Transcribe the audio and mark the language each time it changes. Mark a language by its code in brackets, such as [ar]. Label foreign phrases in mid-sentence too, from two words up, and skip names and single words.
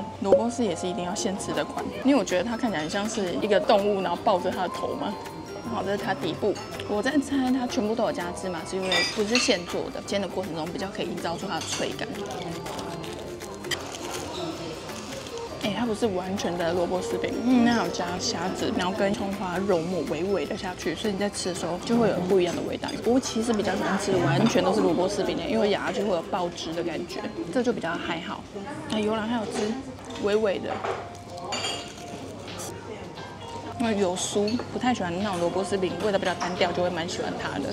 [zh] 蘿蔔絲也是一定要現吃的款，因為我覺得它看起來很像是一個動物，然後抱着它的頭嘛。好，這是它底部。我在猜它全部都有加芝麻，是因為不是現做的，煎的過程中比較可以營造出它的脆感。它不是完全的蘿蔔絲餅，那還有加蝦子，然後跟蔥花肉末微微的下去，所以你在吃的時候就會有不一樣的味道。我其實比較喜歡吃完全都是蘿蔔絲餅的，因為咬下去會有爆汁的感覺，這就比較還好。有啦，還有汁，微微的。因為有酥，不太喜歡那種蘿蔔絲餅，味道比較單調，就會蠻喜歡它的。